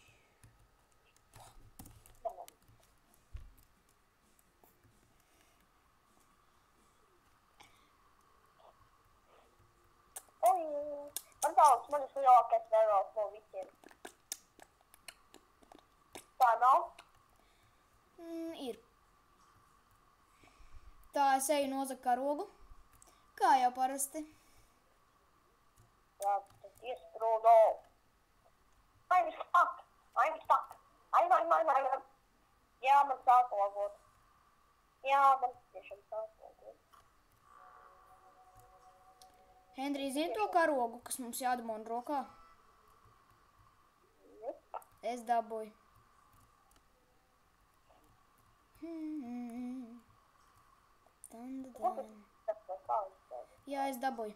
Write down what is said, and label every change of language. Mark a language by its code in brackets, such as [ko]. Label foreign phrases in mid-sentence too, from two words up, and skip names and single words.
[lv] Man tāds, man ir lielākais levels no visiem. Tā nav? Ir. Tā es eju nozagt karogu, kā jau parasti. Jā, tas iesprūdo. [en] I'm stuck. I'm. [lv] Jā, man sāk logot. Jā, man tiešām sāk logot. Henry, zini to karogu, kas mums jādabūna rokā? Es dabūju. Jā, es dabūju.